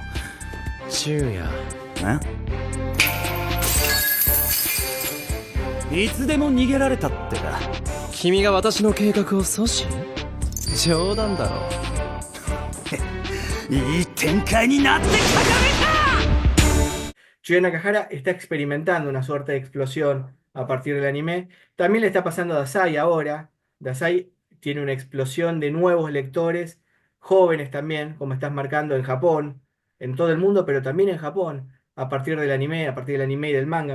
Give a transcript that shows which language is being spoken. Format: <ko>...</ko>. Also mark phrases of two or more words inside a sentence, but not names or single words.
<ja>昼夜。いつでも逃げられたってか。君が私の計画を阻止？冗談だろ。いい展開になってきたじゃねえか。</ja> <es>Chuya Nakahara está experimentando una suerte de explosión a partir del anime. También le está pasando a Dasai ahora. Dasai tiene una explosión de nuevos lectores, jóvenes también, como estás marcando en Japón, en todo el mundo, pero también en Japón, a partir del anime y del manga.</es>